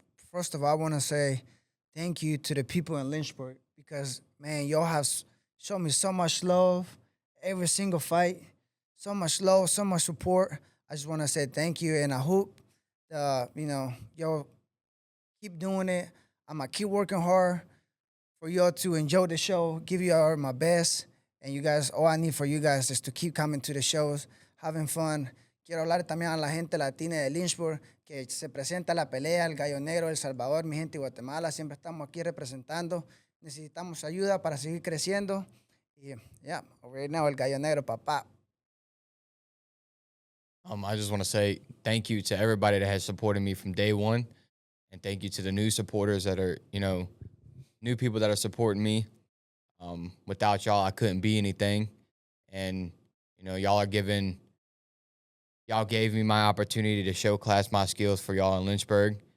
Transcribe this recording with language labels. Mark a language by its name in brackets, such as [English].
[English] First of all, I want to say thank you to the people in Lynchburg, because, man, y'all have shown me so much love every single fight, so much love, so much support. I just want to say thank you, and I hope, y'all keep doing it. I'm going to keep working hard for y'all to enjoy the show, give you all my best, and you guys, all I need for you guys is to keep coming to the shows, having fun. [Spanish] Quiero hablar también a la gente latina de Lynchburg, que se presenta la pelea, el Gallo Negro, El Salvador, mi gente de Guatemala, siempre estamos aquí representando. Necesitamos ayuda para seguir creciendo. [English] Y, yeah, right now, el Gallo Negro, papá. I just want to say thank you to everybody that has supported me from day one, and thank you to the new supporters that are, new people that are supporting me. Without y'all, I couldn't be anything. And, y'all gave me my opportunity to showcase my skills for y'all in Lynchburg.